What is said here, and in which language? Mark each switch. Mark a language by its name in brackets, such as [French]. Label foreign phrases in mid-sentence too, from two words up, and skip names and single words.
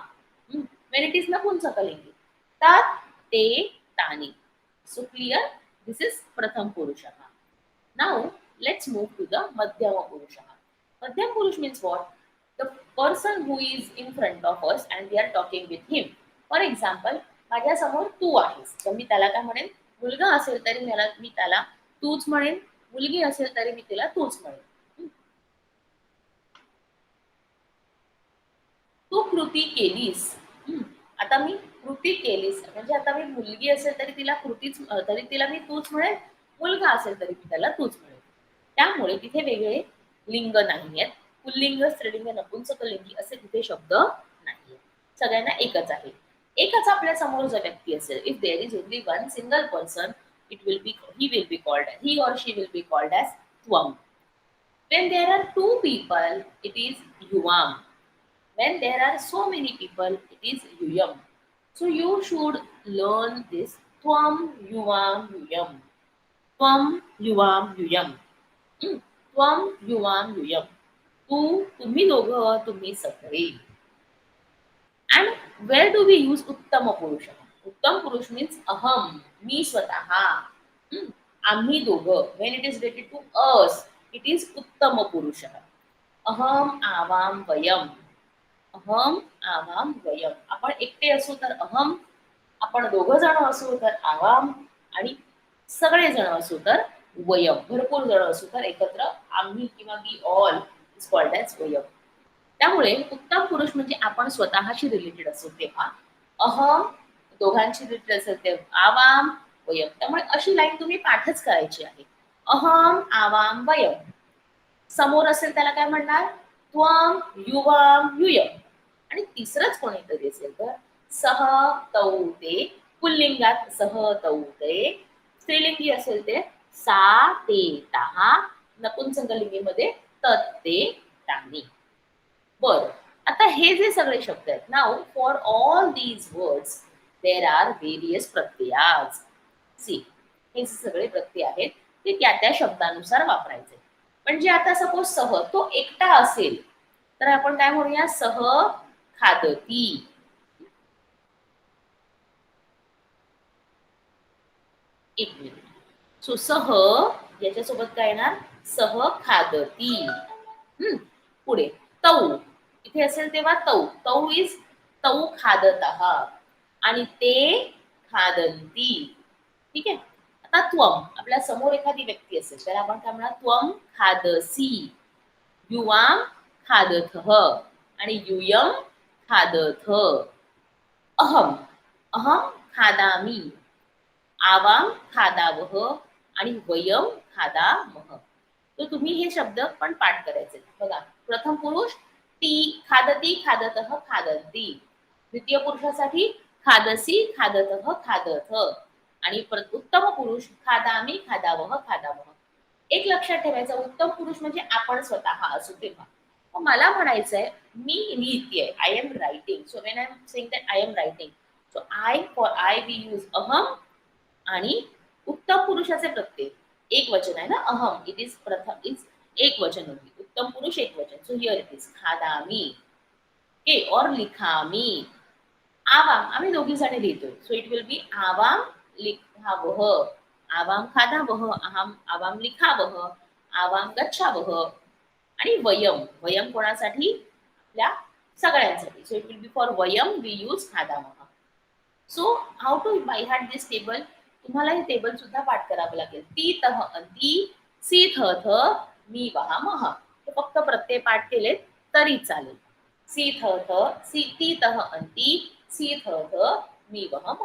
[English] When it is Napunsakalingi, Tat, Te, Tani. So clear? This is Pratham Purushaha. Now let's move to the Madhyama Purushaha. Madhyama Purush means what? The person who is in front of us and we are talking with him. For example, [Marathi] माझ्या समोर तू आहेस, तर मी त्याला काय म्हणेन, मुलगा असेल तरी मी त्याला तूच म्हणेन, मुलगी असेल तरी मी तिला तूच म्हणेन. तू कृती केलीस. आता मी कृती केलीस म्हणजे आता मी मुलगी असेल तरी तिला मी तूच म्हणेन, मुलगा असेल तरी मी त्याला तूच म्हणेन. त्यामुळे तिथे वेगळे लिंग नाही आहेत. पुल्लिंग, स्त्रीलिंग, नपुंसकलिंगी असे तिथे शब्द नाही, सगळ्यांना एकच आहे. एकच आपल्या समोर जर व्यक्ती असेल, [English] If there is only one single person, he will be called, he or she will be called as tvam. When there are two people, it is yuvam. When there are so many people, it is yuyam. So you should learn this tvam, yuvam, yuyam. [Sanskrit] त्वम्, युवाम्, यूयम्. त्वम युवाम युयम. [Marathi] तू, तुम्ही दोघं, तुम्ही सगळे. [English] And where do we use [Sanskrit] उत्तम पुरुष? [Marathi] उत्तम पुरुष means अहम, मी स्वतः. आम्ही दोघं. [English] When it is related to us, it is [Sanskrit] उत्तम पुरुष. अहम आवाम वयम. अहम आवाम वयम. [Marathi] आपण एकटे असू तर अहम, आपण दोघं जण असू तर आवाम, आणि सगळे जण असू तर वयम. भरपूर जण असू तर एकत्र आम्ही किंवा [English] we all is called as [Marathi] वयम. त्यामुळे उत्तम पुरुष म्हणजे आपण स्वतःशी रिलेटेड असतो तेव्हा अहम, दोघांशी रिलेटेड असेल तेव्हा आवाम, वयम. त्यामुळे अशी लाईन तुम्ही पाठच करायची आहे. [Sanskrit] अहम आवाम वयम. [Marathi] समोर असेल त्याला काय म्हणणार, [Sanskrit] त्वम युवाम युयम. [Marathi] आणि तिसरंच कोणीतरी असेल तर [Sanskrit] सह तौ ते, [Marathi] पुल्लिंगात [Sanskrit] सह तौ ते, [Marathi] स्त्रीलिंगी असेल ते [Sanskrit] सा ते ताहा, [Marathi] नपुंसकलिंगीमध्ये [Sanskrit] तत ते तानी. [Marathi] बर, आता हे जे सगळे शब्द आहेत, [English] Now for all these words there are various प्रत्ययाज. [Marathi] सी, हे सगळे प्रत्यय आहेत ते त्या शब्दानुसार वापरायचे. म्हणजे आता सपोज सह तो एकटा असेल तर आपण काय म्हणूया, [Sanskrit] सह खादती. [Marathi] एक मिनिट. सो सह याच्यासोबत काय येणार, [Sanskrit] सह खादती. [Marathi] पुढे तौ, इथे असेल तेव्हा तौ, तौ इज [Sanskrit] तौ खादतः [Marathi] आणि [Sanskrit] ते खादंती. [Marathi] ठीक आहे. आता त्वम, आपल्या समोर एखादी व्यक्ती असेल तर आपण काय म्हणणार, [Sanskrit] त्वम खादसी, युवाम खादथः आणि यूयम खादथ. अहम, अहम खादामी, आवाम खादावह आणि वयम खादामह. [Marathi] तर तुम्ही हे शब्द पण पाठ करायचे बघा. प्रथम पुरुष ती, [Sanskrit] खादती, खादतः, खादंती. [Marathi] द्वितीय पुरुषासाठी [Sanskrit] खादसी, खादतः, खादथ [Marathi] आणि उत्तम पुरुष [Sanskrit] खादामी, खादावह, खादामह. [Marathi] एक लक्षात ठेवायचं, उत्तम पुरुष म्हणजे आपण स्वतः असू तेव्हा. मग मला म्हणायचंय मी लिहितेय, [English] I am writing. So when I am saying that I am writing, so I, for I we use अहम. [Marathi] आणि उत्तम पुरुषाचे प्रत्यय एक वचन आहे ना, अहम, [English] it is [Marathi] प्रथम, इज एक वचन होती, उत्तम पुरुष एक वचन. [English] So here it is खादामी, ओके, और लिखामी. [Marathi] आवाम आम्ही दोघी जणी लिहितोय, [English] So it will be [Sanskrit] आवाम लिखावह, आवाम खादावह, आवाम लिखावह, आवाम गच्छावह. [Marathi] आणि वयम, वयम कोणासाठी, आपल्या सगळ्यांसाठी. [English] So it will be for वयम we use खादावह. So how to by heart this table, [Marathi] तुम्हाला हे टेबल सुद्धा पाठ करावं लागेल. [Sanskrit] ती तह अंती, सी थ थ, मी वहा मह. [Marathi] हे फक्त प्रत्यय पाठ केले तरी चालेल. सी थ थ, सी ती तह अंती, सी थ थ, मी वह मह.